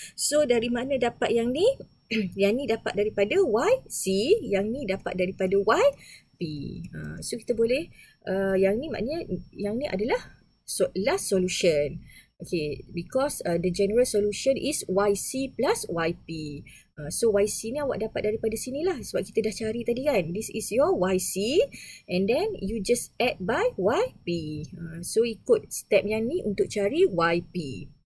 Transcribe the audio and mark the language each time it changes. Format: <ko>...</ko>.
<ms>So dari mana dapat yang ni? Yang ni dapat daripada YC, yang ni dapat daripada YP. So kita boleh, yang ni maknanya, yang ni adalah last solution.</ms> <en>Okay, because the general solution is YC plus YP.</en> <ms>So YC ni awak dapat daripada sini lah. Sebab kita dah cari tadi kan.</ms> <en>This is your YC. And then you just add by YP.</en> <ms>So ikut step yang ni untuk cari YP.</ms>